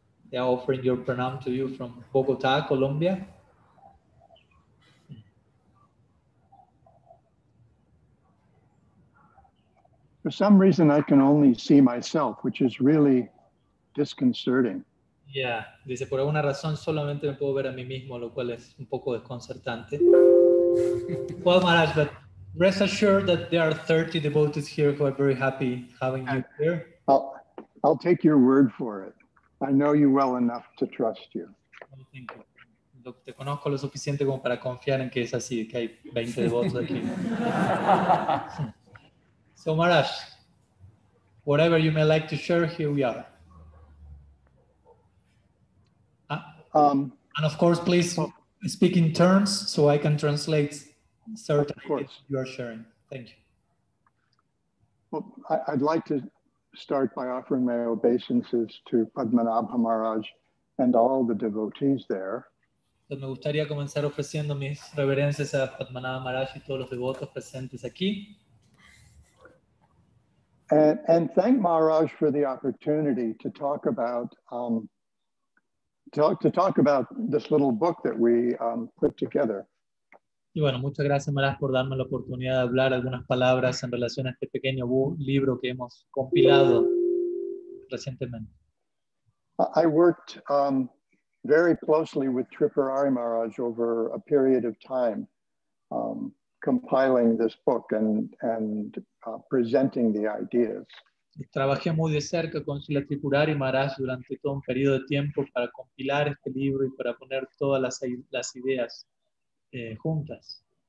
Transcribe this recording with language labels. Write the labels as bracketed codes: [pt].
[en] They are offering your pranam to you from Bogota, Colombia. For some reason, I can only see myself, which is really disconcerting. [es] Yeah, dice, por alguna razón solamente me puedo ver a mí mismo, lo cual es un poco desconcertante. [en] Well, Maharaj, but rest assured that there are 30 devotees here who are very happy having you here. I'll take your word for it. I know you well enough to trust you. Thank you. [es] Te conozco lo suficiente como para confiar en que es así, que hay 20 devotos aquí. [en] So, Maharaj, whatever you may like to share, here we are. And of course, please speak in terms so I can translate certain things you are sharing. Thank you. Well, I'd like to start by offering my obeisances to Padmanabha Maharaj and all the devotees there. [es] Entonces, me gustaría comenzar ofreciendo mis reverencias a Padmanabha Maharaj y todos los devotos presentes aquí. [en] And thank Maharaj for the opportunity to talk about this little book that we put together. [es] Y bueno, muchas gracias, Maharaj, por darme la oportunidad de hablar algunas palabras en relación a este pequeño libro que hemos compilado recientemente. [en] I worked very closely with Tripurari Maharaj over a period of time, compiling this book and presenting the ideas. [es] Trabajé muy de cerca con Srila Tripurari Maharaj durante todo un periodo de tiempo para compilar este libro y para poner todas las ideas juntas.